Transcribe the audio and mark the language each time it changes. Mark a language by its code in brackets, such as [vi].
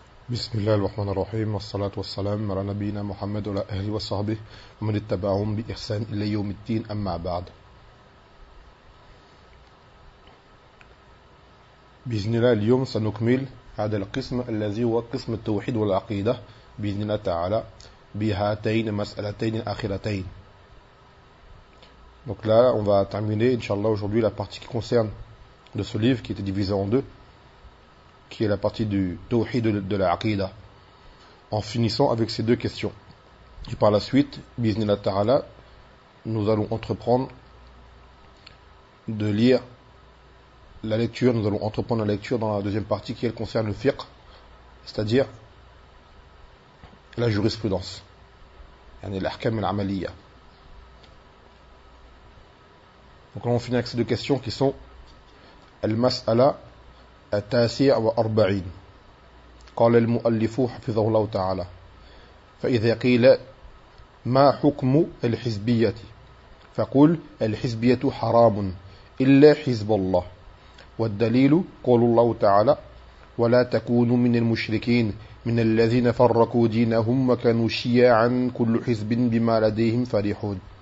[ar] بسم الله الرحمن الرحيم والصلاة والسلام على نبينا محمد وعلى أهله وصحبه ومن اتبعهم بإحسان إلى يوم الدين أما بعد بإذن الله اليوم سنكمل هذا القسم الذي هو قسم التوحيد والعقيدة بإذن الله تعالى بهاتين مسألتين الأخيرتين. [fr] Donc là, on va terminer, inshallah, aujourd'hui la partie qui concerne de ce livre qui était divisé en deux, qui est la partie du tawhid de la aqidah, en finissant avec ces deux questions. Et par la suite, biznillah ta'ala, nous allons entreprendre de lire la lecture, nous allons entreprendre la lecture dans la deuxième partie qui elle concerne le fiqh, c'est-à-dire la jurisprudence, yani l'ahkam al-amaliyya. Donc là on finit avec ces deux questions qui sont al-mas'ala [ar] التاسع وأربعين. قال المؤلف حفظه الله تعالى: فإذا قيل ما حكم الحزبية؟ فقل: الحزبية حرام إلا حزب الله. والدليل قول الله تعالى: ولا تكونوا من المشركين من الذين فرقوا دينهم وكانوا شيعا كل حزب بما لديهم فرحون.